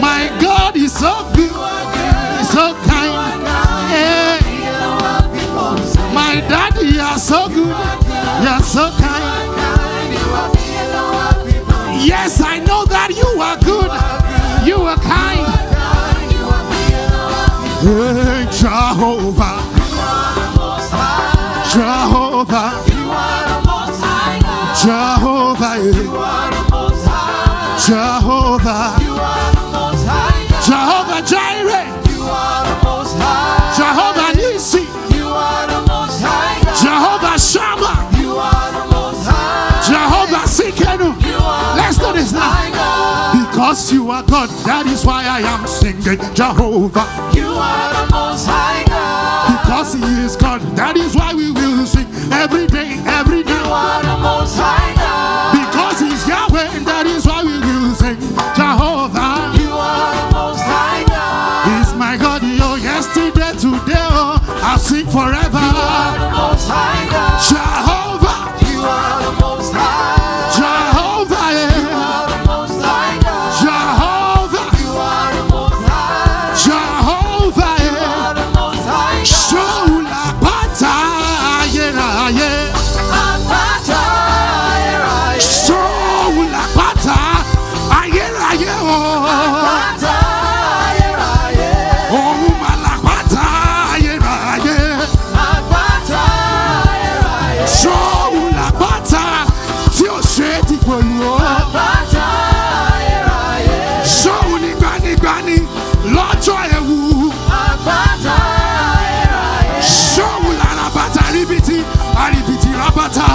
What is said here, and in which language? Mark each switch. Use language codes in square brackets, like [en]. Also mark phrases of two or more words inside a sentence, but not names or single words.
[en] My God is so good. He's so kind. Yeah. Bigger than what people say. My daddy, you are so good. You are so kind. Yes, I know that you are good. You are kind. Hey, Jehovah. Jehovah. Jehovah. Jehovah. Jehovah Jireh. Jehovah Nissi. Jehovah Shammah. Jehovah Sikenu. Let's do this now. Because you are God, that is why I am singing Jehovah. Because he is God, that is why we will sing every day, every day. Because he's Yahweh, and that is why we will sing Jehovah. He's my God, oh, yesterday, today, oh, I'll sing forever. Jehovah. Jehovah, yeah. Jehovah. Jehovah, yeah. [yo] Shola pata, [en] yeah, yeah. [yo] Shola pata, [en] yeah, yeah, oh. Oh, malapata, yeah, yeah. [yo] Shola pata, tí ó ṣe ti pẹ̀lú o. Ṣóun gbanigbani lọ́jọ́ ewu. Ṣóun làràbàtà ríbitì, àríbitì rábàtà.